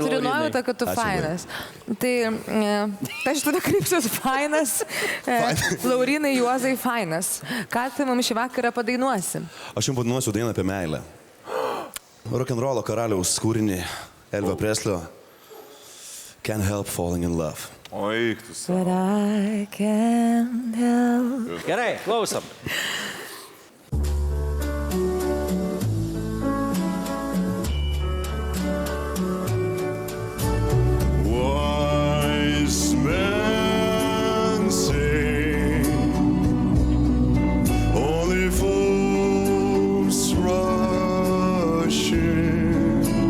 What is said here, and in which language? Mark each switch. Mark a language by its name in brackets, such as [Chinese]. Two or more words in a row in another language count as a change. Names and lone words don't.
[Lithuanian] tokia turiu Laurynai. nuojautą, kad tu Ačiū fainas. Tai aš tada krypsiuos fainas. Laurynai, Juozai, fainas. Ką tu mums šį vakarą padainuosi? Aš jums padainuosiu dainą apie meilę. Rock'n'rollo karaliaus kūrinį Elvio Preslio Can't Help Falling in Love. O eiktus. [English] But I can't help. [Lithuanian] Gerai, klausom. [English] Wise men say only fools rush in,